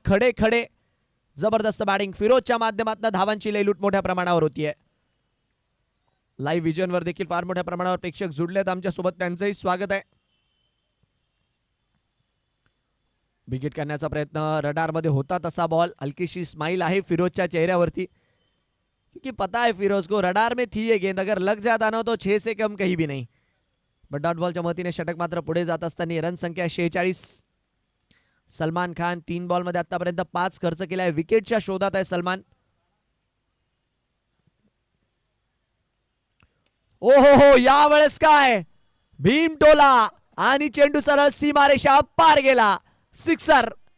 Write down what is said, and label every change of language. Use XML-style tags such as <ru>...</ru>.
<mr>खडे खडे जबरदस्त बॅटिंग. फिरोजच्या माध्यमातून धावांची लयलूट मोठ्या प्रमाणावर होतीये. लाईव्ह विजनवर देखील फार मोठ्या प्रमाणावर प्रेक्षक जुडलेत आमच्यासोबत, त्यांचंही स्वागत आहे. विकेट करण्याचा प्रयत्न रडारमध्ये होता तसा बॉल. हलकीशी स्माइल आहे फिरोजच्या चेहऱ्यावरती,</mr> <hi>क्योंकि पता है फिरोज को रडार में थी ये गेंद, अगर लग जाता ना तो 6 से कम कहीं भी नहीं.</hi> <mr>बट डॉट बॉलच्या मदतीने षटक मात्र पुढे जात असताना रन संख्या 46. सलमान खान 3 बॉलमध्ये आतापर्यंत 5 खर्च केलाय. विकेटच्या शोधात आहे सलमान. ओहो हो, यावेळेस काय भीम टोला आणि चेंडू सरळ सीमारेषा पार गेला. सिक्सर.</mr>